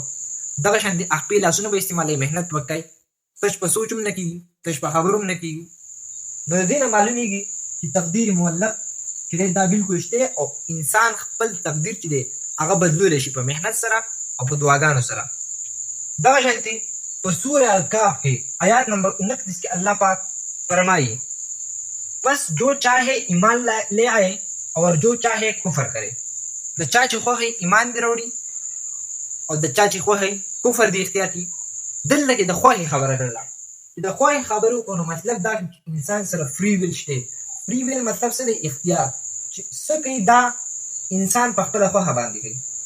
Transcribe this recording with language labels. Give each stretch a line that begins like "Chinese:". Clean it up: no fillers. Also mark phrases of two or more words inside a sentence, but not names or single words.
Pashto: دغه شان د خپې لاسونه به استعمالوي، محنت به کوي، تش په سوچ هم نه کېږي، تش په خبرو هم نه کېږي. نو د دې نه معلومېږي چې تقدیر معلق چې دی دا بلکل شته او انسان خپل تقدیر چې دی هغه بدلولی شي په محنت سره او په دعاګانو سره. دغه شانتې په سورة الکهف کې آیات نمبر 29 کې الله پاک
Urdu: فرمائے بس جو چاہے ایمان لے آئے اور جو چاہے کفر کرے.
Pashto: د چا چې خوښي ایمان دې راوړي او د چا چې خوښي کفر دې اختیار کړي. دلته کې د خوښي خبره کړله چې د خوښي خبرې وکړو نو مطلب دا چې انسان سره
English: free will
Pashto: شته.
English: free will
Pashto: مطلب څه دی؟ اختیار. چې څه کوي دا انسان په خپله خوښه باندې کوي.